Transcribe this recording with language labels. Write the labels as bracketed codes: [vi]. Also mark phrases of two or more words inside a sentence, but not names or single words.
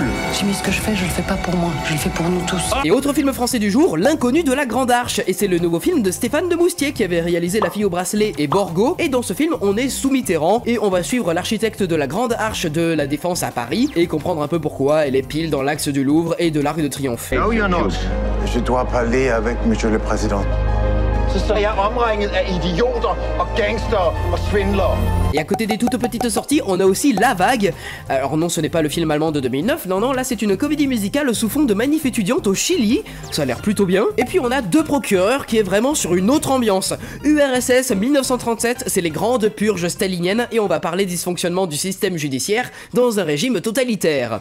[fr] Jimmy, ce que je fais le fais pas pour moi, je le fais pour nous tous. Et autre film français du jour, L'inconnu de la Grande Arche, et c'est le nouveau film de Stéphane de Moustier qui avait réalisé La fille au bracelet et Borgo, et dans ce film, on est sous Mitterrand, et on va suivre l'architecte de la Grande Arche de la Défense à Paris, et comprendre un peu pourquoi elle est pile dans l'axe du Louvre et de l'Arc de Triomphe. [en] No, you're not. [fr] Je dois parler avec Monsieur le Président. [da] Så står jeg omringet af idioter og gangster og svindlere. [fr] Et à côté des toutes petites sorties, on a aussi La Vague. Alors non, ce n'est pas le film allemand de 2009, non, là c'est une comédie musicale sous fond de manif étudiante au Chili, ça a l'air plutôt bien. Et puis on a Deux procureurs qui est vraiment sur une autre ambiance. URSS 1937, c'est les grandes purges staliniennes et on va parler dysfonctionnement du système judiciaire dans un régime totalitaire.